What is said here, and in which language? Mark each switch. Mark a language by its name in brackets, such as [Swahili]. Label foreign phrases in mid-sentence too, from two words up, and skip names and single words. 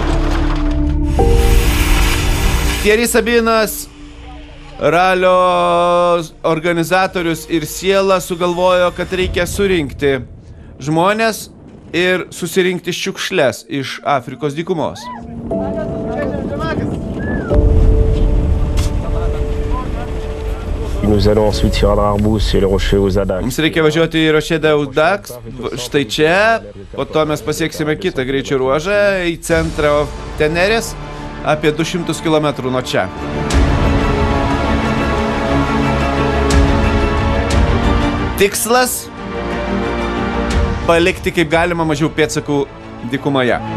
[Lithuanian] Thierry Sabinas, ralio organizatorius ir siela, sugalvojo, kad reikia surinkti žmonės ir susirinkti šiukšles iš Afrikos dykumos. [French] Nous allons ensuite sur l'Arbous et le rocher aux Adax. [Lithuanian] Mums reikia važiuoti į Rochedą aux Dax, štai čia, po to mes pasieksime kitą greičio ruožą į centrą Tenerės, apie 200 km nuo čia. Tikslas – palikti kaip galima mažiau pėdsakų dykumoje.